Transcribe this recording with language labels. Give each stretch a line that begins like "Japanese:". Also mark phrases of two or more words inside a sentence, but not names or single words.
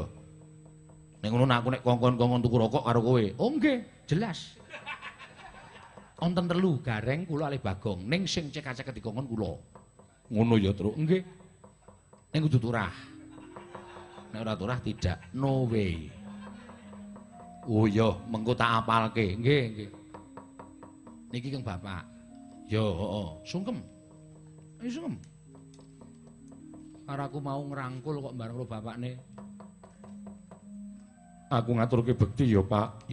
Javanese: Nek ngono aku nek kongkon-kongkon tuku rokok karo kowe. Oh nggih, jelas. Wonten 3 gareng kula kalih Bagong. Ning sing cekak-cekak dikongkon kula. Ngono ya, Truk. Nggih. Ning kudu turah. Nek ora turah tidak.
English: No way.
Javanese: Oh iya, mengko tak apalke. Nggih. Niki Kang Bapak. Yo, heeh. Sungkem. Ayo sungkem. Karo aku mau ngrangkul kok bareng karo bapakne. Aku ngaturke bekti ya, Pak.